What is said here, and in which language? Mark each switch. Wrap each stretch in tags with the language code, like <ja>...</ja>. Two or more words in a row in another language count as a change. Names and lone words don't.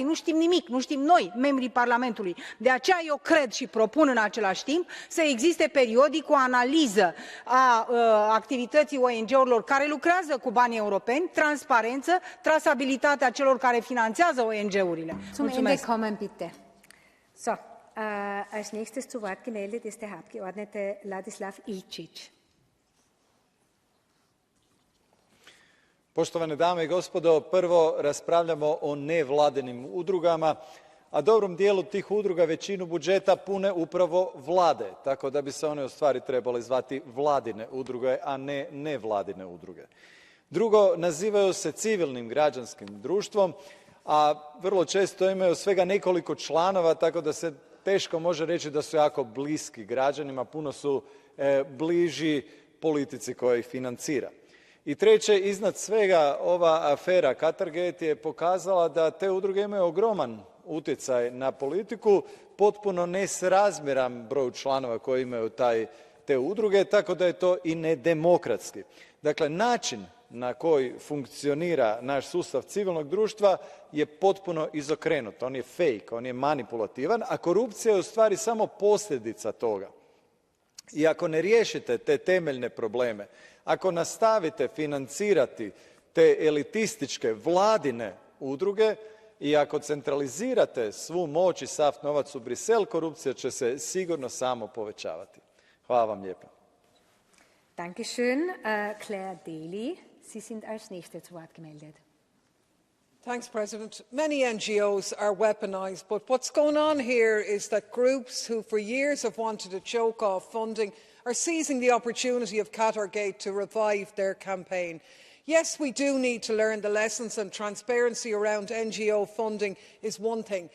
<ro>Nu știm nimic, nu știm noi, membrii Parlamentului. De aceea eu cred și propun în același timp să existe periodic o analiză a activității ONG-urilor care lucrează cu banii europeni, transparență, trasabilitatea celor care finanțează ONG-urile.</ro> <de>Zum Ende kommen, bitte. So, als nächstes zu Wort gemeldet ist der Abgeordnete Ladislav Ilčić.</de> <hr>Poštovane dame i gospodo, prvo raspravljamo o nevladinim udrugama, a dobrom dijelu tih udruga većinu budžeta pune upravo vlade, tako da bi se one u stvari trebale zvati vladine udruge, a ne nevladine udruge. Drugo, nazivaju se civilnim građanskim društvom, a vrlo često imaju svega nekoliko članova, tako da se teško može reći da su jako bliski građanima, puno su bliži politici koja ih financira. I treće, iznad svega, ova afera Qatargate je pokazala da te udruge imaju ogroman utjecaj na politiku, potpuno nesrazmjeran broju članova koji imaju te udruge, tako da je to i nedemokratski. Dakle, način na koji funkcionira naš sustav civilnog društva je potpuno izokrenut. On je fake, on je manipulativan, a korupcija je u stvari samo posljedica toga. I ako ne riješite te temeljne probleme, ako nastavite financirati te elitističke vladine udruge i ako centralizirate svu moć i sav novac u Brisel, korupcija će se sigurno samo povećavati. Hvala vam lijepa.</hr> <de>Dankeschön. Claire Daly, Sie sind als nächste zu Wort gemeldet.</de> <en>Thanks, President. Many NGOs are weaponised, but what's going on here is that groups who for years have wanted to choke off funding are seizing the opportunity of Qatargate to revive their campaign. Yes, we do need to learn the lessons, and transparency around NGO funding is one thing.</en>